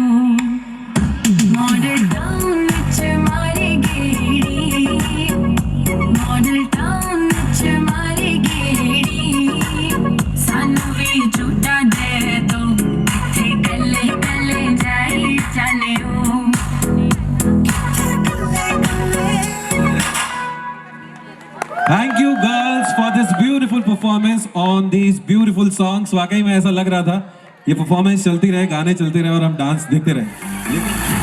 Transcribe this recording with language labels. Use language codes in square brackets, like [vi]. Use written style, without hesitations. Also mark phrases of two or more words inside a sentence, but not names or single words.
[pa] ਮਾਡਲ ਟਾਊਨ ਚ ਮਾਰੇ ਗੇੜੀ, ਮਾਡਲ ਟਾਊਨ ਚ ਮਾਰੇ ਗੇੜੀ, ਸਾਨੂੰ ਭੀ ਝੂਠਾ ਦੇ ਦੋ, ਕਿੱਥੇ ਕੱਲੇ ਕੱਲੇ ਜਾਈ ਜਾਣੇ ਓ। [en] Thank you girls for this beautiful performance on these beautiful songs. [hi] वाकई में ऐसा लग रहा था ये परफॉर्मेंस चलती रहे, गाने चलते रहे और हम डांस देखते रहे।